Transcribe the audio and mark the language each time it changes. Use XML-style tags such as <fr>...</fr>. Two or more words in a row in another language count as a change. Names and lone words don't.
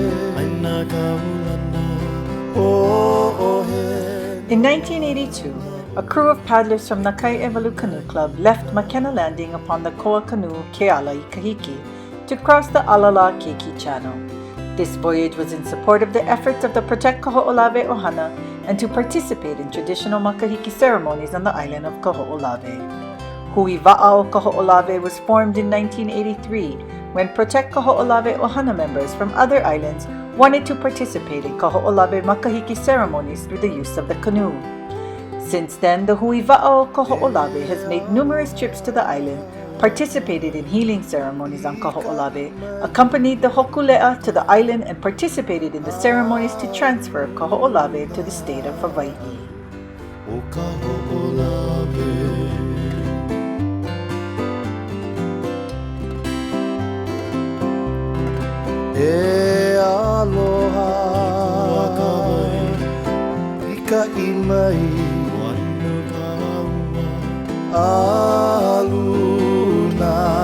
<en>In 1982, a crew of paddlers from Nakai Evalu Canoe Club left Makena Landing upon the koa canoe Kealaikahiki to cross the Alala Keiki Channel. This voyage was in support of the efforts of the Protect Kaho'olawe Ohana and to participate in traditional makahiki ceremonies on the island of Kaho'olawe. Hui WaʻA O KahoʻOlawe was formed in 1983 when Protect Kaho'olawe Ohana members from other islands wanted to participate in Kaho'olawe makahiki ceremonies through the use of the canoe. Since then, the Hui WaʻA O KahoʻOlawe has made numerous trips to the island, participated in healing ceremonies on Kaho'olawe, accompanied the hokule'a to the island, and participated in the ceremonies to transfer Kaho'olawe to the state of Hawaii.</en> <haw>O Kaho'olawe E aloha Ika imai Aluna</haw>